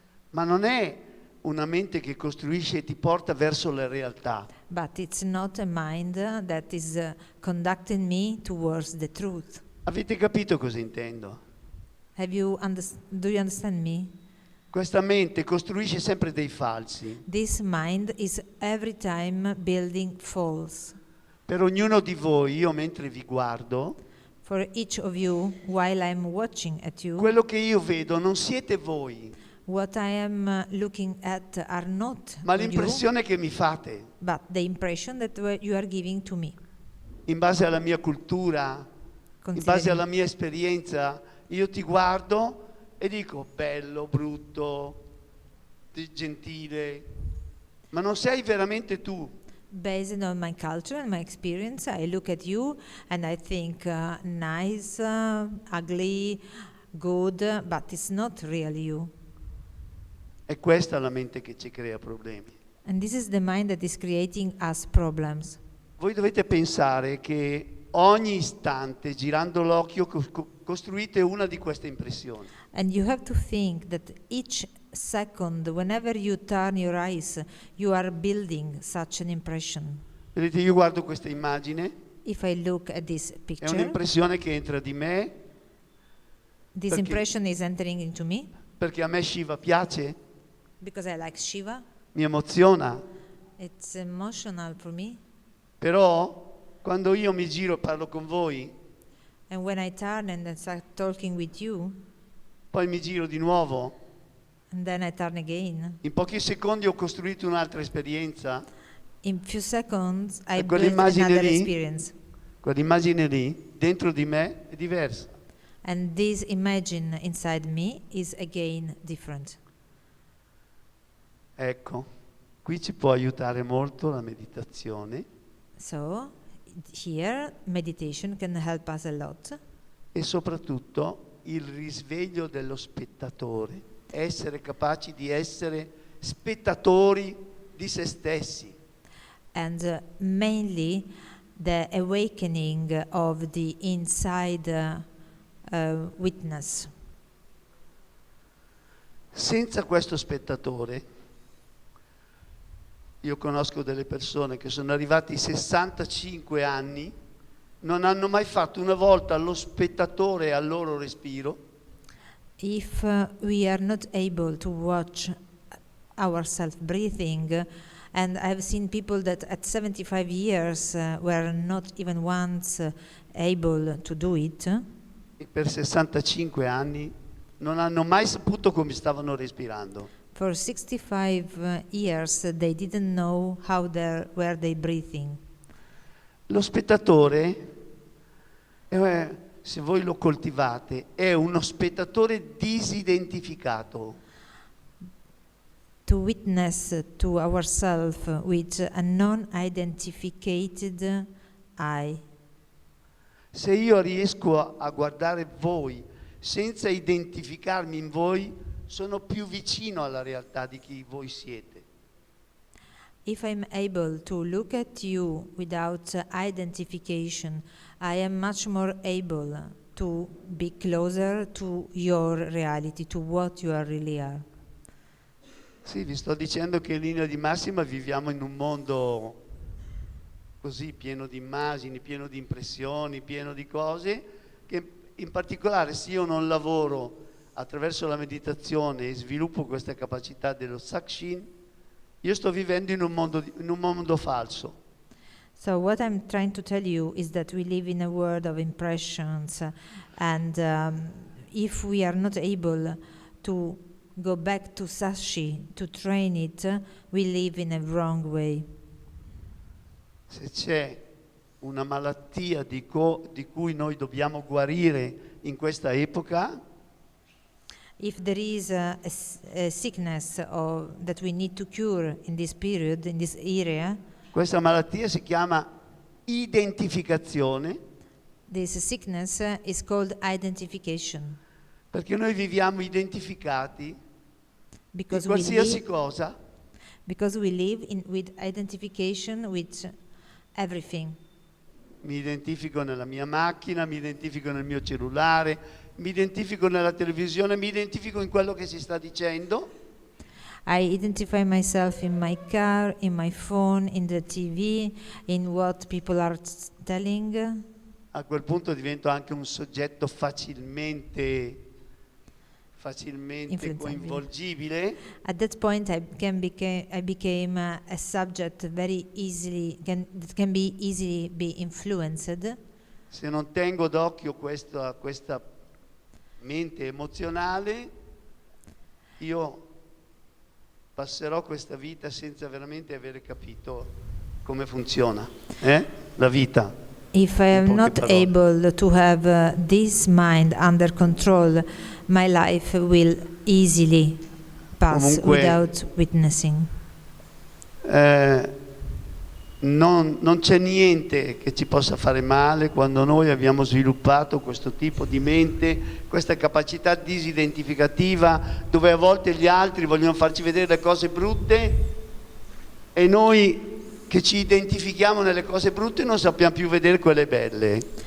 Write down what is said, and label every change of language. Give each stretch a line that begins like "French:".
Italian: Ma non è una mente che costruisce e ti porta verso la realtà.
English: But it's not a mind that is conducting me towards the truth.
Italian: Avete capito cosa intendo?
English: Do you understand me?
Italian: Questa mente costruisce sempre dei falsi.
English: This mind is every time building false.
Italian: Per ognuno di voi, io mentre vi guardo,
English: For each of you, while I'm watching at you,
Italian: quello che io vedo non siete voi,
English: what I am looking at are not
Italian: ma
English: you,
Italian: l'impressione che mi fate.
English: but the impression that you are giving to me.
Italian: In base alla mia cultura, in base alla mia esperienza, io ti guardo e dico bello, brutto, gentile, ma non sei veramente tu.
English: Based on my culture and my experience, I look at you and I think nice, ugly, good, but it's not really you.
Italian: È questa la mente che ci crea problemi.
English: And this is the mind that is creating us problems.
Italian: Voi dovete pensare che ogni istante, girando l'occhio, costruite una di queste impressioni.
English: And you have to think that each second, whenever you turn your eyes, you are building such an impression.
Italian: Vedete, io guardo questa immagine,
English: If I look at this
Italian: è
English: picture,
Italian: un'impressione che entra di me,
English: this
Italian: perché-
English: impression is entering into me
Italian: perché a me Shiva piace,
English: because I like Shiva.
Italian: mi emoziona,
English: It's emotional for me.
Italian: però quando io mi giro e parlo con voi,
English: And when I turn and I start talking with you,
Italian: poi mi giro di nuovo,
English: and then I turn again,
Italian: in pochi secondi ho costruito un'altra esperienza,
English: in few seconds I
Italian: E
English: build
Italian: quell'immagine
English: another
Italian: lì?
English: experience.
Italian: quell'immagine lì, dentro di me, è diversa.
English: And this imagine inside me is again different.
Italian: Ecco, qui ci può aiutare molto la meditazione
English: So here meditation can help us a lot,
Italian: e soprattutto il risveglio dello spettatore, essere capaci di essere spettatori di se stessi.
English: and mainly the awakening of the inside witness.
Italian: Senza questo spettatore, io conosco delle persone che sono arrivati ai 65 anni, non hanno mai fatto una volta lo spettatore al loro respiro,
English: If we are not able to watch ourselves breathing And I've seen people that at 75 years were not even once able to do it.
Italian: E per 65 anni non hanno mai saputo come stavano respirando.
English: For 65 years they didn't know how were they breathing.
Italian: Lo spettatore, se voi lo coltivate, è uno spettatore disidentificato.
English: To witness to ourselves with a non-identificated eye.
Italian: Se io riesco a guardare voi senza identificarmi in voi, sono più vicino alla realtà di chi voi siete.
English: If I'm able to look at you without identification, I am much more able to be closer to your reality, to what you really are.
Italian: Sì, vi sto dicendo che in linea di massima viviamo in un mondo così pieno di immagini, pieno di impressioni, pieno di cose, che in particolare se io non lavoro attraverso la meditazione e sviluppo questa capacità dello Sakshin, io sto vivendo in un mondo falso.
English: So what I'm trying to tell you is that we live in a world of impressions, and if we are not able to go back to Sashi, to train it, we live in a wrong way.
Italian: Se c'è una malattia di cui noi dobbiamo guarire in questa epoca,
English: if there is a sickness that we need to cure in this period, in this area,
Italian: questa malattia si chiama identificazione.
English: This sickness is called identification.
Italian: Perché noi viviamo identificati in qualsiasi cosa.
English: Because we live with identification with everything.
Italian: Mi identifico nella mia macchina, mi identifico nel mio cellulare, mi identifico nella televisione, mi identifico in quello che si sta dicendo.
English: I identify myself in my car, in my phone, in the TV, in what people are telling.
Italian: A quel punto divento anche un soggetto facilmente coinvolgibile.
English: At that point I became a subject very easily that can be easily be influenced.
Italian: Se non tengo d'occhio questa mente emozionale, io passerò questa vita senza veramente avere capito come funziona, la vita.
English: If I am not able to have this mind under control, my life will easily pass without witnessing.
Italian: Non c'è niente che ci possa fare male quando noi abbiamo sviluppato questo tipo di mente, questa capacità disidentificativa, dove a volte gli altri vogliono farci vedere le cose brutte e noi che ci identifichiamo nelle cose brutte non sappiamo più vedere quelle belle.